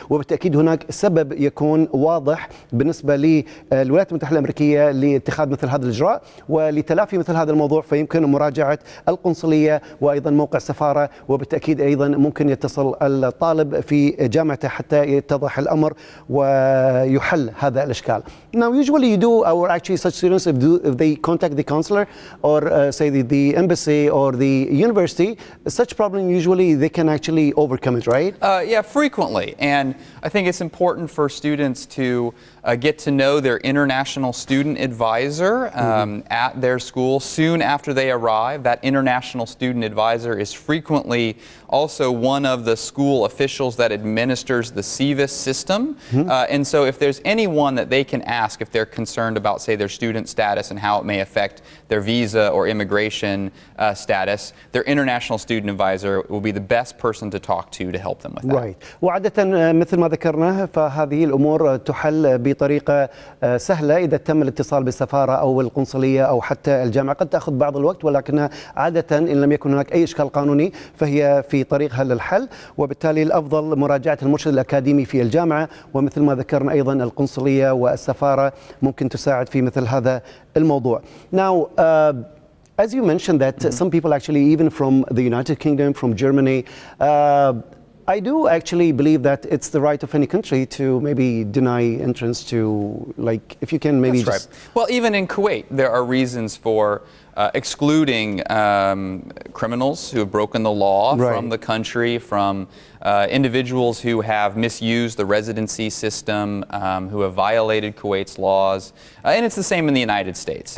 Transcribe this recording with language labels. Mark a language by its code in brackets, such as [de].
[ar] وبالتأكيد هناك سبب يكون واضح بالنسبة للولايات المتحدة الأمريكية لاتخاذ مثل هذا الإجراء ولتلافي مثل هذا الموضوع، فيمكن مراجعة القنصلية وأيضا موقع السفارة، وبالتأكيد أيضا ممكن يتصل الطالب في جامعته حتى يتضح الأمر ويحل هذا الإشكال. [en] Now usually you do, or actually such students if they contact the consular or say the embassy or the university, such problem usually they can actually overcome it, right? Yeah, frequently. And I think it's important for students to get to know their international student advisor at their school soon after they arrive. That international student advisor is frequently also one of the school officials that administers the SEVIS system. And so if there's anyone that they can ask if they're concerned about, say, their student status and how it may affect their visa or immigration status, their international student advisor will be the best person to talk to help them with that. Right. [ar] وعادة مثل ما ذكرنا فهذه الأمور تحل بطريقة سهلة إذا تم الاتصال بالسفارة أو القنصلية أو حتى الجامعة. قد تأخذ بعض الوقت، ولكنها عادة إن لم يكن هناك أي إشكال قانوني فهي في طريقها للحل. وبالتالي الأفضل مراجعة المرشد الأكاديمي في الجامعة، ومثل ما ذكرنا أيضا القنصلية والسفارة ممكن تساعد في مثل هذا الموضوع. [en] Now, as you mentioned that some people actually, even from the United Kingdom, from Germany, I do actually believe that it's the right of any country to maybe deny entrance to, like, if you can maybe That's right. Well, even in Kuwait, there are reasons for excluding criminals who have broken the law from the country, from individuals who have misused the residency system, who have violated Kuwait's laws, and it's the same in the United States.